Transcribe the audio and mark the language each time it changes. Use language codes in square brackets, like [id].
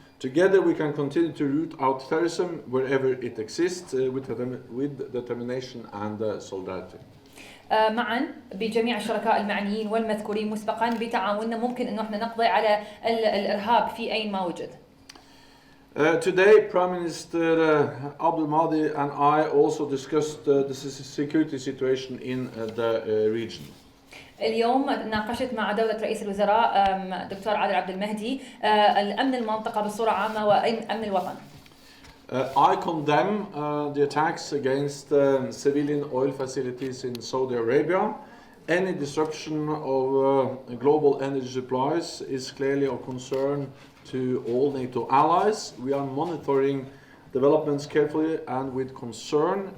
[en] Together we can continue to root out terrorism wherever it exists with determination and solidarity. [ar] معا بجميع الشركاء المعنيين والمذكورين مسبقا بتعاوننا ممكن انه احنا نقضي على الارهاب في اين ما وجد. [en] Today, Prime Minister Abdul Mahdi and I also discussed the security situation in the region. [ar] اليوم ناقشت مع دولة رئيس الوزراء دكتور عادل عبد المهدي الأمن المنطقة بصورة عامة وأمن الوطن. [en] I condemn the attacks against civilian oil facilities in Saudi Arabia. Any disruption of global energy supplies is clearly of concern to all NATO allies. We are monitoring developments carefully and with concern.